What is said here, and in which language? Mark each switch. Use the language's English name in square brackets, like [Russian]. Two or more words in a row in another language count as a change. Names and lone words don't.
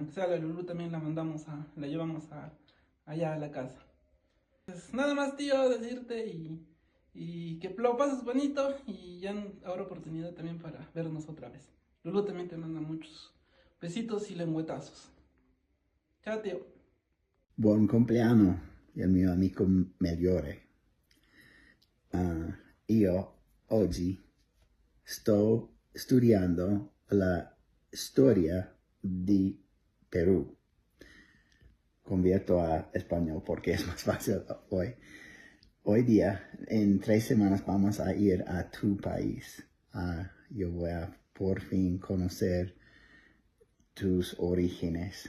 [Spanish] Aunque sea la Lulu también la llevamos allá a la casa. Pues nada más, tío, decirte y que lo pases bonito y ya habrá oportunidad también para vernos otra vez. Lulu también te manda muchos besitos y lengüetazos. [Italian] Ciao, tío. Buon compleanno, il mio amico migliore. Io oggi sto studiando la storia di Perú. [Spanish] Convierto a español porque es más fácil hoy. Hoy día, en 3 semanas, vamos a ir a tu país. Yo voy a por fin conocer tus orígenes.